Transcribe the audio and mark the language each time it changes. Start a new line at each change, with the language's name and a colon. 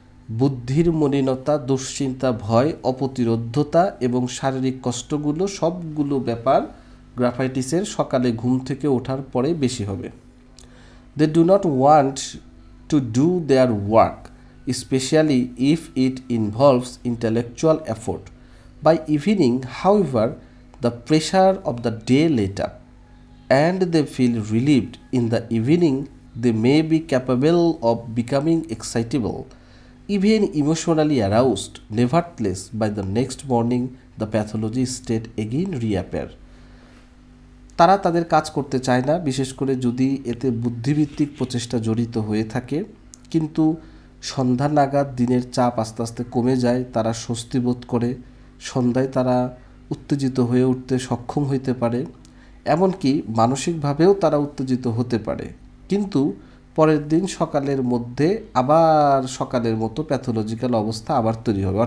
Bangla: বুদ্ধির মলিনতা, দুশ্চিন্তা, ভয়, অপ্রতিরোধ্যতা এবং শারীরিক কষ্টগুলো সবগুলো ব্যাপার গ্রাফাইটিসের সকালে ঘুম থেকে ওঠার পরে বেশি হবে।
English: They do not want to do their work, especially if it involves intellectual effort. By evening, however, the pressure of the day let up, and they feel relieved. In the evening, they may be capable of becoming excitable, even emotionally aroused. Nevertheless, by the next morning, the pathology state again reappear.
Bangla: তারা তাদের কাজ করতে চায় না, বিশেষ করে যদি এতে বুদ্ধিভিত্তিক প্রচেষ্টা জড়িত হয়ে থাকে, কিন্তু সন্ধ্যা নাগাদ দিনের চাপ আস্তে আস্তে কমে যায়, তারা স্বস্তি বোধ করে, সন্ধ্যায় তারা উত্তেজিত হয়ে উঠতে সক্ষম হইতে পারে, এমনকি মানসিকভাবেও তারা উত্তেজিত হতে পারে, কিন্তু পরের দিন সকালের মধ্যে আবার সকালের মতো প্যাথোলজিক্যাল অবস্থা আবার তৈরি হবে।